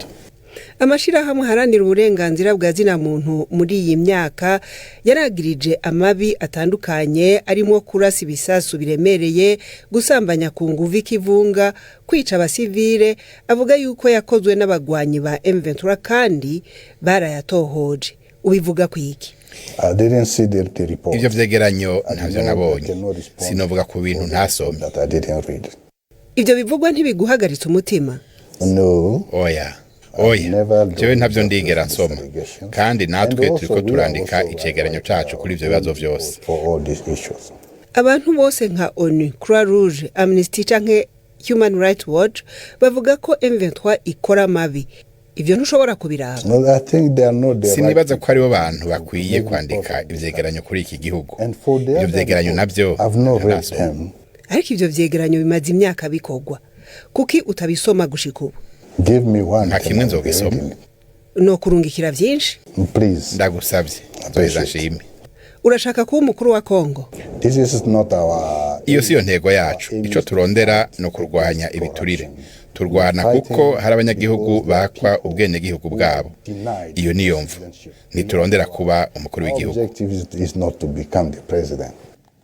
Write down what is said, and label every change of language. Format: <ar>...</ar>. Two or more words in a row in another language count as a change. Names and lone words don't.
<rn>Amashirahamwe haranira uburenganzira bwa zina muntu muri iyi myaka yaragirije amabi atandukanye arimo kurasa ibisasu biremereye, gusambanya ku nguvu ikivunga, kwica abasivile, avuga yuko yakozwe n'abagwanyi ba M23 kandi barayatohoje. Ubivuga kwiki?</rn> <en>I didn't see the report.</en> <rn>Ivyo vyegeranyo ntavyo nabonye. Sinovuga ku bintu ntasomye. Ivyo bivugwa ntibiguhagaritse umutima?</rn> <en>No.</en> <rn>Oya. Jewe ntavyo ndigera nsoma. Kandi natwe turiko turandika icegeranyo cacu kuri ivyo bibazo vyose. Abantu bose nka ONU, Croix Rouge, Amnesty canke Human Rights Watch bavuga ko M23 ikora mabi. Ivyo ntushobora kubiraba?</rn> <en>No, I think they are not the</en> <rn>Sinibaza ko ari bo bantu bakwiye kwandika ivyegeranyo kuri iki gihugu. Ivyo vyegeranyo navyo ariko ivyo vyegeranyo bimaze imyaka bikogwa. Kuki utabisoma gushika ubu?</rn> <en>Give me one.</en> <rn>Nta kimwe nzogisoma. No kurungikira vyinshi?</rn> <en>Please.</en> <rn>Ndagusavye. Nzoheza nshime. urashaka kuba umukuru wa Kongo?</rn> <en>This is not our.</en> <rn>Iyo siyo ntego yacu. Ico turondera no kurwanya ibiturire. Turwana kuko hari abanyagihugu bakwa ubwenegihugu bwabo. Iyo niyo mvu. Niturondera kuba umukuru w'igihugu.</rn> <en>Objective is not to become the president.</en>